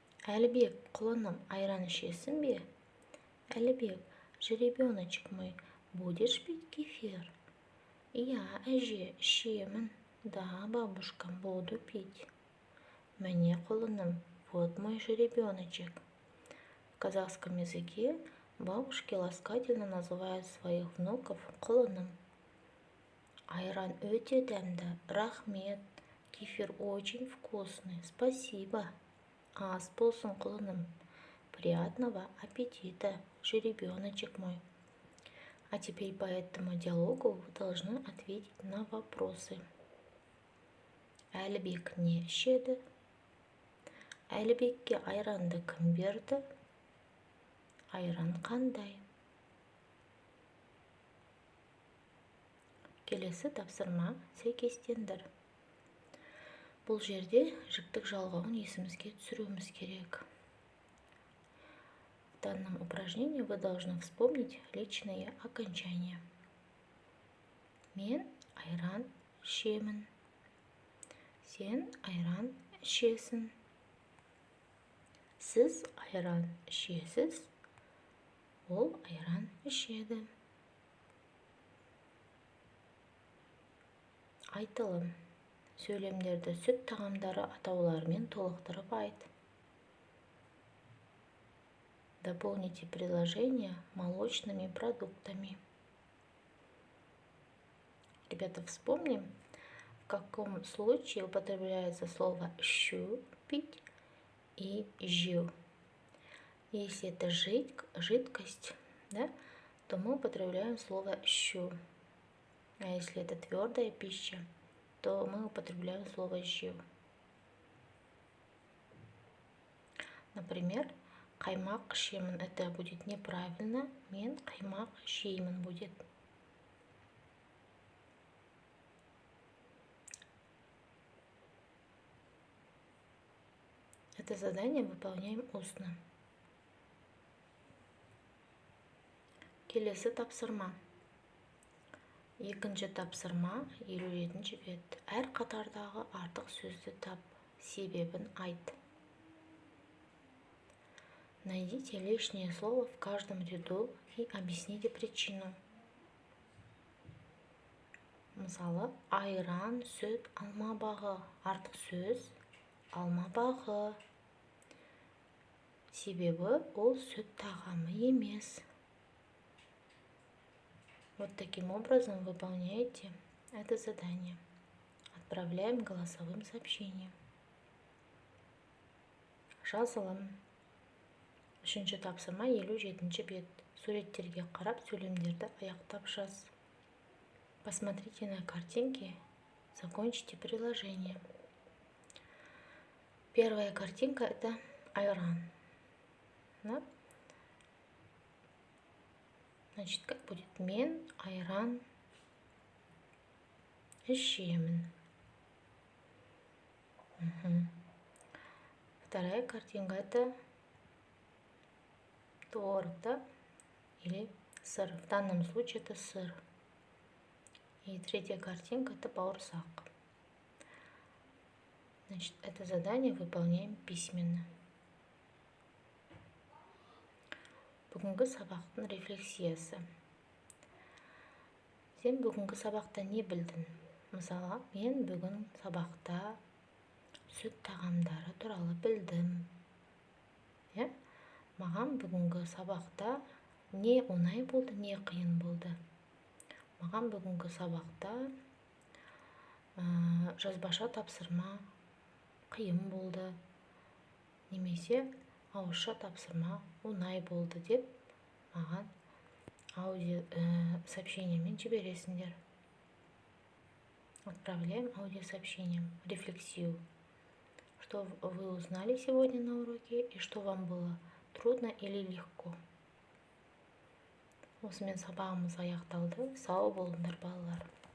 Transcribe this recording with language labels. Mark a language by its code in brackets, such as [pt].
[kk] Әлібек, құлыным, айран ішесің бе? [ru] Әлібек, жеребеночек мой, будешь пить кефир? [kk] Я, әже, ішемін. [ru] Да, бабушка, буду пить. Мне, құлыным, вот мой жеребеночек. В казахском языке бабушки ласкательно называют своих внуков құлыным. [kk] Айран өте дәмді, рахмет. [ru] Кефир очень вкусный, спасибо. [kk] Ас болсын, құлыным. [ru] Приятного аппетита, жеребеночек мой. А теперь по этому диалогу вы должны ответить на вопросы. [kk] Әлібек не ішеді? Әлібекке айранды кім берді? Айран қандай? Келесі тапсырма сәйкестендір. Бұл жерде жіктік жалғауын есімізге түсіруіміз керек. [ru] В данном упражнении вы должны вспомнить личные окончания. [kk] Мен айран ішемін. Сен айран ішесің. Сіз айран ішесіз. Ол айран ішеді. Айтылым. Сөйлемдерді сүт тағамдары атауларымен толықтырып айт. [ru] Дополните предложения молочными продуктами. Ребята, вспомним, в каком случае употребляется слово «ішу» – пить и «жеу». Если это жидкость, да, то мы употребляем слово «ішу». А если это твердая пища, то мы употребляем слово жеу. Например, [kk] қаймақ ішемін, [ru] это будет неправильно. [kk] Мен қаймақ жеймін будет. [ru] Это задание выполняем устно. [kk] Келесі тапсырма. Екінші тапсырма 57-ші бет. Әр қатардағы артық сөзді тап, себебін айт. [ru] Найдите лишнее слово в каждом ряду и объясните причину. [kk] Мысалы, айран, сүт, алма бағы. Артық сөз алма бағы. Себебі ол сүт тағамы емес. [ru] Вот таким образом выполняете это задание. Отправляем голосовым сообщением. [kk] Жазылым. Үшінші тапсырма 57-ші бет. Суреттерге қарап сөйлемдерді аяқтап жаз. [ru] Посмотрите на картинки, закончите приложение. Первая картинка это айран. Да? Значит, как будет? [kk] Мен айран ішемін. [ru] Вторая картинка это творог, да? Или сыр. В данном случае это сыр. И третья картинка это бауырсақ. Значит, это задание выполняем письменно. [kk] Бүгінгі сабақтың рефлексиясы. Сен бүгінгі сабақта не білдің? Мысалы, мен бүгін сабақта сүт тағамдары туралы білдім. Маған бүгінгі сабақта не оңай болды, не қиын болды. Маған бүгінгі сабақта жазбаша тапсырма қиын болды. Немесе ауызша тапсырма оңай болды деп маған аудио сообщениемен жібересіңдер. [ru] Отправляем аудиосообщением рефлексию. Что вы узнали сегодня на уроке и что вам было трудно или легко. [kk] Осымен сабағымыз аяқталды. Сау болыңдар балалар.